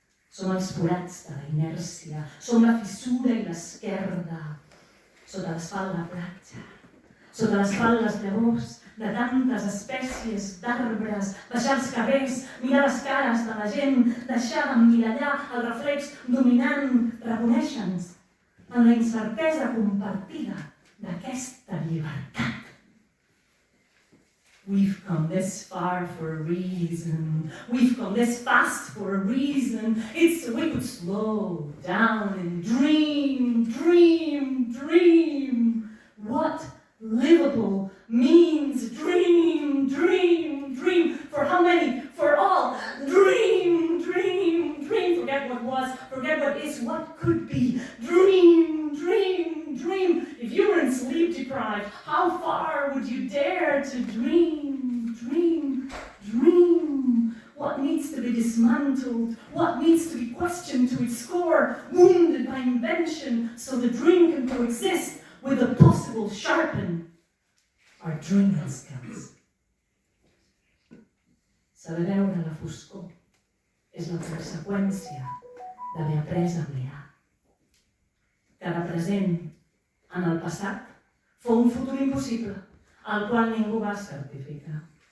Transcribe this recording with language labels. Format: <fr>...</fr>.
<ca>Som els forats de la inèrcia, som la fissura i l'esquerda, sota l'asfalt la platja, sota l'asfalt les llavors de tantes espècies d'arbres, baixar els carrers, mirar les cares de la gent, deixar d'emmirallar el reflex dominant, reconèixer-nos en la incertesa compartida d'aquesta llibertat.</ca> <en>We've come this far for a reason. We've come this fast for a reason. It's so we could slow down and dream, dream, dream. What livable means dream, dream, dream. For how many? For all. Dream, dream, dream. Forget what was, forget what is, what could be. Dream, dream, dream. If you were in sleep deprived, how far would you dare to dream, dream, dream? What needs to be dismantled? What needs to be questioned to its core, wounded by invention, so the dream can coexist with the possible sharpen our dreaming skills.</en> <ca>Saber veure la foscor és la conseqüència d'haver après a mirar. Cada present en el passat fou un futur impossible, al qual ningú va certificar.</ca>